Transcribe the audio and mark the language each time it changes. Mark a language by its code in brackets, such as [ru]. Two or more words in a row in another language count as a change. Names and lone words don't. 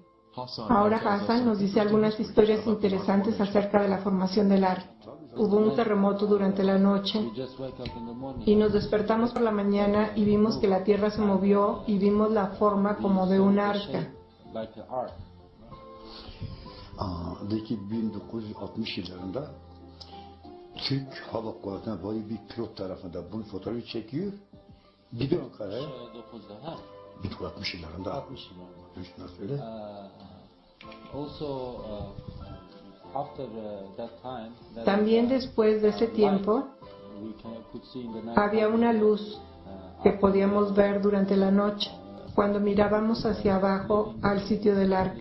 [es] Ahora Hassan nos dice algunas historias interesantes acerca de la formación del arca. hubo un terremoto durante la noche y nos despertamos por la mañana y vimos que la tierra se movió y vimos la forma como de un arca. [tr] De ki 1960 yıllarında Türk Hava Kuvvetleri'nden böyle bir pilot tarafından bunun fotoğrafı çekiyor. Gidiyor Ankara'ya. 1960 yıllarında. Nasıl söyle? [es] También después de ese tiempo había una luz que podíamos ver durante la noche cuando mirábamos hacia abajo al sitio del arca.